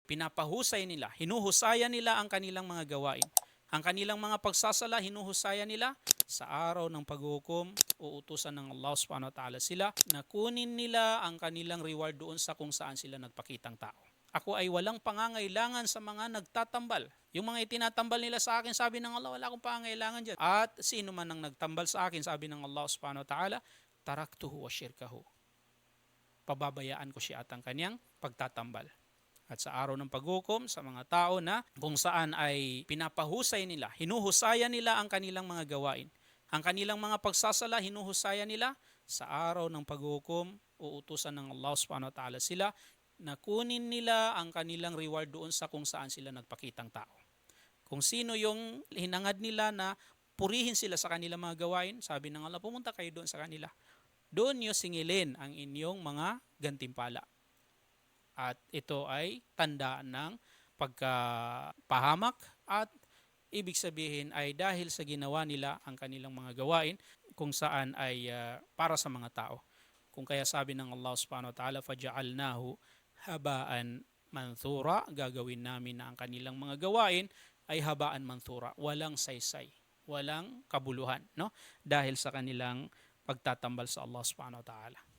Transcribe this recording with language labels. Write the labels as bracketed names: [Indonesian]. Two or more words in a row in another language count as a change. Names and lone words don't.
[Filipino] pinapahusay nila, hinuhusaya nila ang kanilang mga gawain. Ang kanilang mga pagsasala, hinuhusaya nila sa araw ng paghukom, uutusan ng Allah [Arabic] سبحانه وتعالى [Filipino] sila na kunin nila ang kanilang reward doon sa kung saan sila nagpakitang tao. Ako ay walang pangangailangan sa mga nagtatambal. Yung mga itinatambal nila sa akin, sabi ng Allah, wala akong pangangailangan dyan. At sino man ang nagtambal sa akin, sabi ng Allah [Arabic] سبحانه وتعالى, تركته وشركه. [Filipino] Pababayaan ko siya at ang kanyang pagtatambal. At sa araw ng paghukom sa mga tao na kung saan ay pinapahusay nila, hinuhusaya nila ang kanilang mga gawain. Ang kanilang mga pagsasala, hinuhusaya nila sa araw ng paghukom, uutusan ng Allah [Arabic] سبحانه وتعالى [Filipino] sila na kunin nila ang kanilang reward doon sa kung saan sila nagpakitang tao. Kung sino yung hinangad nila na purihin sila sa kanilang mga gawain, sabi ng Allah, pumunta kayo doon sa kanila. Doon nyo singilin ang inyong mga gantimpala. At ito ay tanda ng pagkapahamak at ibig sabihin ay dahil sa ginawa nila ang kanilang mga gawain kung saan ay para sa mga tao. Kung kaya sabi ng Allah [Arabic] سبحانه وتعالى, فجعلناه هباء منثورا, [Filipino] gagawin namin na ang kanilang mga gawain ay [Arabic] هباء منثورا, [Filipino] walang saysay, walang kabuluhan, no? Dahil sa kanilang pagtatambal sa Allah [Arabic] سبحانه وتعالى.